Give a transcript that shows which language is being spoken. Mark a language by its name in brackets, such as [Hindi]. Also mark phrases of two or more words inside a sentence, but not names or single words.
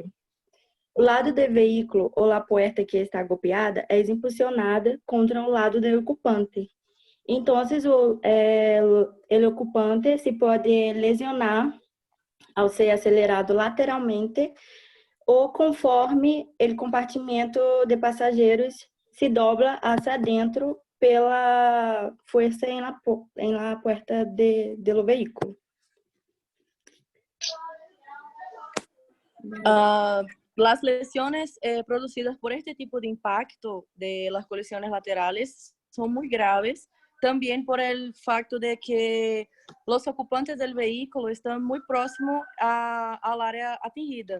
[Portuguese] O lado do veículo ou a porta que está golpeada é impulsionada contra o lado do ocupante. Então, o ocupante se pode lesionar ao ser acelerado lateralmente ou conforme o compartimento de passageiros [Spanish] se dobla hacia dentro [Portuguese] pela força em [Spanish] la puerta [Portuguese] do veículo. [Spanish] Las lesiones producidas por este tipo de impacto de las colisiones laterales son muy graves, también por el facto de que los ocupantes del vehículo están muy próximos al área atingida.